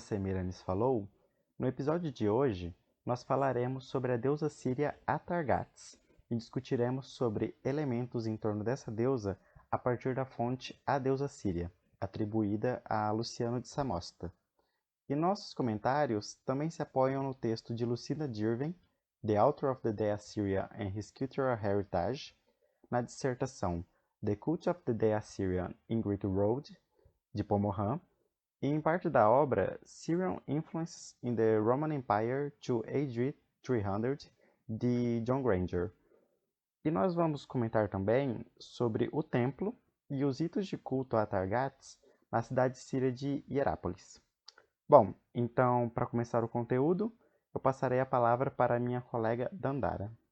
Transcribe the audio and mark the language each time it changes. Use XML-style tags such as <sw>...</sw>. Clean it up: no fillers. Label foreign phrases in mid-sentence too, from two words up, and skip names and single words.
<pt>Semiramis falou, no episódio de hoje nós falaremos sobre a deusa síria Atargates e discutiremos sobre elementos em torno dessa deusa a partir da fonte A Deusa Síria, atribuída a Luciano de Samosata. E nossos comentários também se apoiam no texto de Lucinda Dirven, The Author of the Dea Syria and His Cultural Heritage, na dissertação The Cult of the Dea Syrian in Greek Road, de Pomohan, e em parte da obra Syrian Influences in the Roman Empire to AD 300, de John Granger. E nós vamos comentar também sobre o templo e os ritos de culto a Atargates na cidade síria de Hierápolis. Bom, então, para começar o conteúdo, eu passarei a palavra para a minha colega Dandara.</pt>